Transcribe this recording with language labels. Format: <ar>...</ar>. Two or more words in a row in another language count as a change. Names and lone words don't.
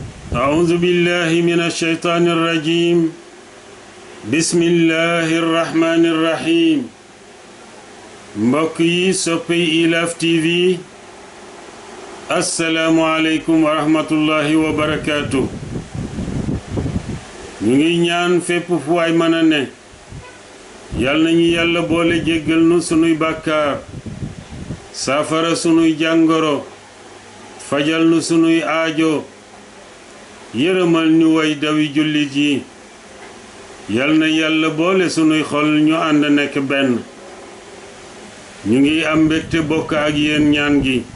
<ar>أعوذ بالله من الشيطان الرجيم بسم الله الرحمن الرحيم</ar> <wo>mbokk yi soppe</wo> <ar>ILAF TV السلام عليكم ورحمة الله وبركاته</ar> <wo>ñu ngi ñaan fépp fu waay mën a ne yal nañu yàlla boole jéggal nu sunuy bàkkaar saafara sunuy jàngoro fajal nu sunuy aajo yërëmal ñu way dawi jullit yi yal na yàlla boole sunuy xol ñu ànd nekk benn ñu ngi am mbégte bokk ak yéen ñaan gi</wo>